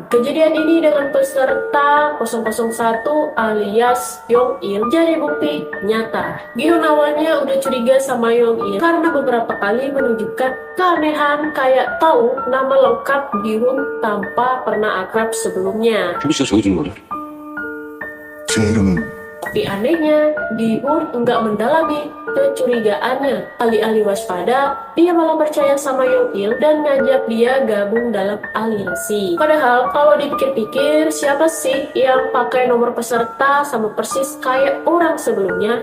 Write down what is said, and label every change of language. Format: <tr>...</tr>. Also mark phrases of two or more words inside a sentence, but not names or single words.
<id>Kejadian ini dengan peserta 001 alias Yong-il jadi bukti nyata. Gi-hun awalnya udah curiga sama Yong-il karena beberapa kali menunjukkan keanehan kayak tahu nama lengkap Gi-hun tanpa pernah akrab sebelumnya.</id> <ko>혹시 저기 준 거죠? 제 이름은</ko> <id>Tapi anehnya, Gi-hun enggak mendalami kecurigaannya. Alih-alih waspada, dia malah percaya sama Yong-il dan ngajak dia gabung dalam aliansi. Padahal kalau dipikir-pikir, siapa sih yang pakai nomor peserta sama persis kayak orang sebelumnya?</id>